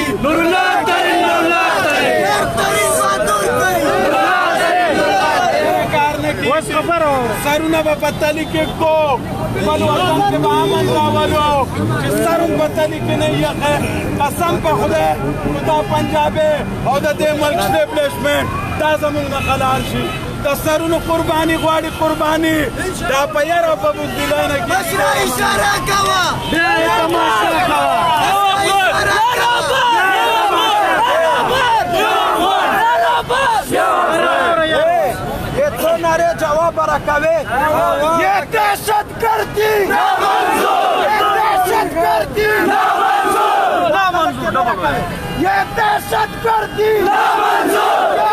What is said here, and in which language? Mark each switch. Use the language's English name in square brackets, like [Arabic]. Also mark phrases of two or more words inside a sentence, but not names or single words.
[Pashto] نورالله ترین، نورالله ترین، سرونه به په تلي کې ږدو، خپل وطن کې به امن راولو، چې سر هم په تلي کې نه یخې. قسم په خدای دا پنجابي او د دې ملک اسټیبلیشمنټ دا زموږ نه حلال شي. د سرونو قرباني غواړي، قرباني دا په یار او په بزدلۍ نه کېږي. مشره اشاره کوه، بیا یې تماشا کوه. نعرے جواب برکاوے. [Urdu] یہ دہشت گردی نامنظور، یہ دہشت گردی نامنظور، یہ دہشت گردی نامنظور، یہ